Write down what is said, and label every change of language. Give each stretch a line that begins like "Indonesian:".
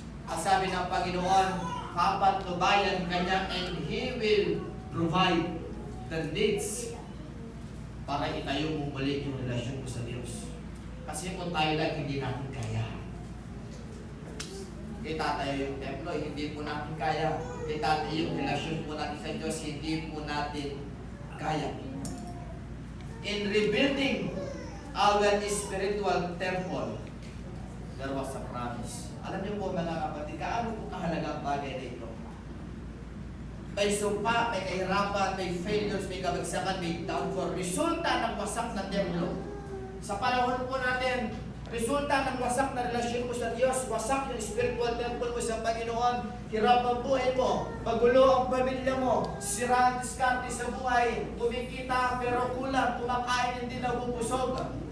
Filipino: Ang sabi ng Panginoon, papatnubayan ka niya
English: and He will provide the needs
Filipino: para itayo mo muli yung relasyon mo sa Diyos. Kasi kung tayo lang, hindi natin kaya. Itatayo yung templo, hindi po natin kaya. Itatayo yung relasyon po natin sa Diyos, hindi po natin kaya.
English: In rebuilding our spiritual temple, there was a promise.
Filipino: Alam niyo po mga kapatid, kaano po kahalagang bagay na ito? May sumpa, may kahirapan, may failures, may kabagsakan, may downfall. Resulta ng wasak na templo. Sa panahon po natin, resulta ng wasak na relasyon mo sa Diyos, wasak yung spiritual temple mo sa Panginoon, hirap ang buhay mo, magulo ang pamilya mo, sira ang diskarte sa buhay, kumikita pero kulang, kumakain hindi nabubusog.